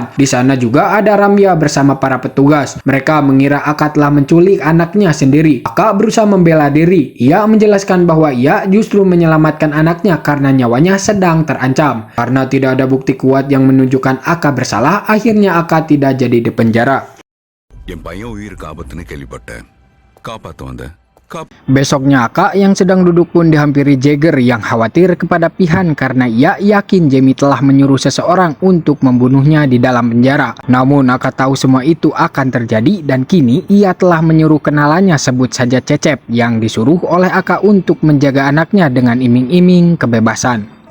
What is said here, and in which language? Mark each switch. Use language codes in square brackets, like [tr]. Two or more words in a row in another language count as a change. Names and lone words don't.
[id] Di sana juga ada Ramya bersama para petugas. Mereka mengira Aka telah menculik anaknya sendiri. Aka berusaha membela diri. Ia menjelaskan bahwa ia justru menyelamatkan anaknya karena nyawanya sedang terancam. Karena tidak ada bukti kuat yang menunjukkan Aka bersalah, akhirnya Aka tidak jadi dipenjara. [ta] என் பையன் உயிருக்கு ஆபத்துன்னு கேள்விப்பட்டேன். காப்பாத்த வந்தேன். [id] Besoknya Aka yang sedang duduk pun dihampiri Jagger yang khawatir kepada Pihan karena ia yakin Jamie telah menyuruh seseorang untuk membunuhnya di dalam penjara. Namun Aka tahu semua itu akan terjadi dan kini ia telah menyuruh kenalannya, sebut saja Cecep, yang disuruh oleh Aka untuk menjaga anaknya dengan iming-iming kebebasan.